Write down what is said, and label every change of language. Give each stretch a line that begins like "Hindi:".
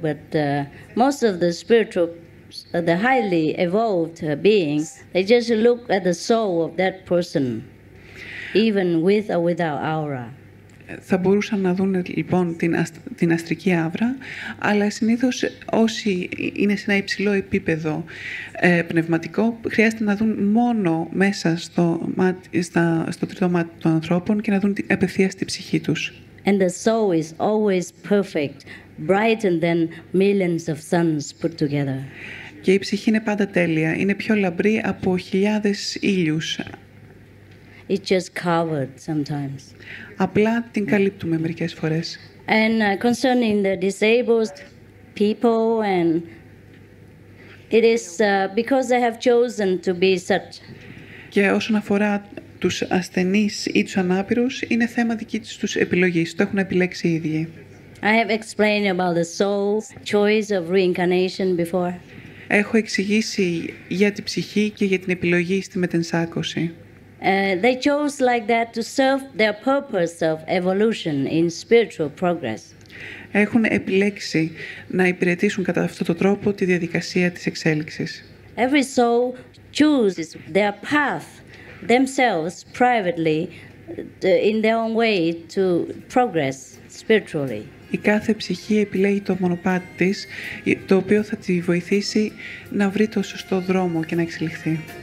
English: But most of the spiritual, the highly evolved beings, they just look at the soul of that person, even with or without aura.
Greek: Θα μπορούσαν να δουν λοιπόν την αστρική άβρα, αλλά συνήθως όσοι είναι σε ένα υψηλό επίπεδο πνευματικό χρειάζεται να δουν μόνο μέσα στο τρίτο μάτι των ανθρώπων και να δουν απευθείας τη ψυχή τους.
English: And the soul is always perfect, brighter than millions of suns put together.
Greek: Και η ψυχή είναι πάντα τέλεια, είναι πιο λαμπρή από χιλιάδες ήλιους.
English: It's just covered sometimes.
Greek: Απλά την καλύπτουμε μερικές φορές.
English: And concerning the disabled people, and it is because they have chosen to be such.
Greek: Και όσον αφορά τους ασθενείς ή τους ανάπηρους, είναι θέμα δική τους επιλογής. Το έχουν επιλέξει οι ίδιοι.
English: I have explained about the soul's choice of reincarnation before.
Greek: Έχω εξηγήσει για την ψυχή και για την επιλογή στη μετενσάκωση.
English: They chose like that to serve their purpose of evolution in spiritual progress.
Greek: Έχουν επιλέξει να υπηρετήσουν κατά αυτόν τον τρόπο τη διαδικασία της εξέλιξης.
English: Every soul chooses their path themselves privately in their own way to progress spiritually.
Greek: Η κάθε ψυχή επιλέγει το μονοπάτι της, το οποίο θα τη βοηθήσει να βρει το σωστό δρόμο και να εξελιχθεί.